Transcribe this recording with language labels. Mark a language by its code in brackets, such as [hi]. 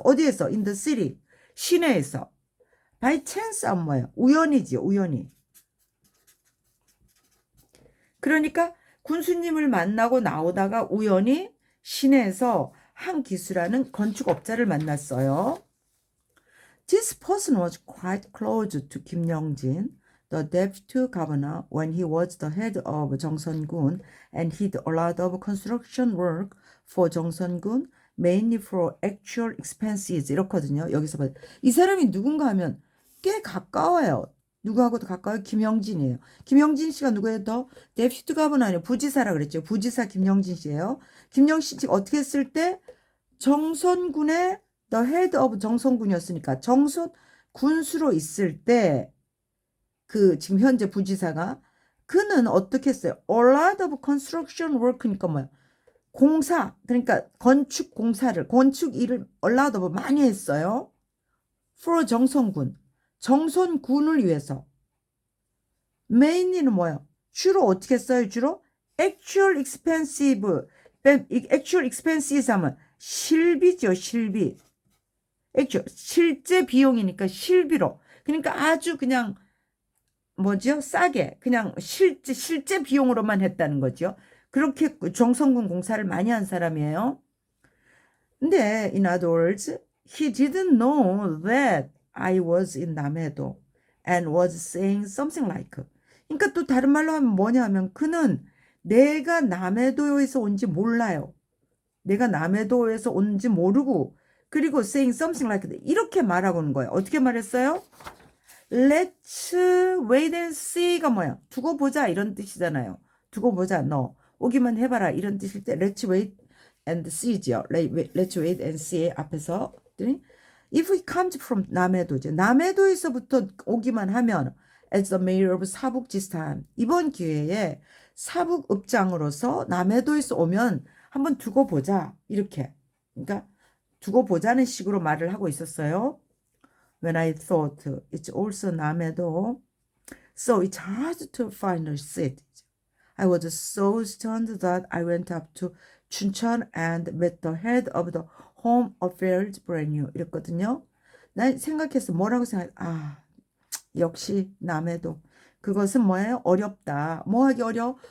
[ko] 어디에서? [en] in the city. [ko] 시내에서. [en] by chance [ko] 하면 뭐예요? 우연이지요. 그러니까 군수님을 만나고 나오다가 우연히 시내에서 한기수라는 건축업자를 만났어요. [en] This person was quite close to 김영진, the deputy governor, when he was the head of 정선군, and he did a lot of construction work for 정선군, mainly for actual expenses. [ko] 이렇거든요. 여기서 봐. 이 사람이 누군가 하면 꽤 가까워요. 누구하고도 가까워요? 김영진이에요. 김영진 씨가 누구예요? 더 [en] deputy governor [ko] 아니에요. 부지사라 그랬죠. 부지사 김영진 씨예요. 김영진 씨가 어떻게 했을 때 정선군의 [en] the head of [ko] 정선군이었으니까 정선 군수로 있을 때 그 지금 현재 부지사가 그는 어떻게 했어요? [en] A lot of construction work니까 [ko] 뭐야? 공사 그러니까 건축 일을 [en] a lot of [ko] 많이 했어요. for 정선군을 위해서. mainly는 뭐예요? 주로 어떻게 써요? [en] actual expensive, actual expenses [ko] 하면 실비죠, 실비. actual, 실제 비용이니까 실비로. 그러니까 아주 그냥 뭐죠? 싸게 그냥 실제 비용으로만 했다는 거죠. 그렇게 정성군 공사를 많이 한 사람이에요. [en] 근데 in other words, he didn't know that I was in 남해도 and was saying something like. [ko] 그러니까 또 다른 말로 하면 뭐냐 하면 그는 내가 남해도에서 온지 몰라요. 내가 남해도에서 온지 모르고 그리고 [en] saying something like that. [ko] 이렇게 말하고 있는 거예요. 어떻게 말했어요? [en] Let's wait and see가 [ko] 뭐야? 두고 보자 이런 뜻이잖아요. 두고 보자 너 오기만 해봐라 이런 뜻일 때 [en] Let's wait and see [ko] 죠. [en] Let's wait and see [ko] 앞에서 [en] If he comes from 남해도죠. [ko] 남해도에서부터 오기만 하면 [en] as the mayor of [ko] 사북지스탄 이번 기회에 사북읍장으로서 남해도에서 오면 한번 두고 보자 이렇게 그러니까 두고 보자는 식으로 말을 하고 있었어요. [en] When I thought it's also 남해도, so it's hard to find a seat. I was so stunned that I went up to 춘천 and met the head of the Home Affairs brand new. [ko] 이랬거든요. 난 생각했어. 뭐라고 생각? 아, 역시 남해도. 그것은 뭐예요? 어렵다. 뭐 하기 어려워?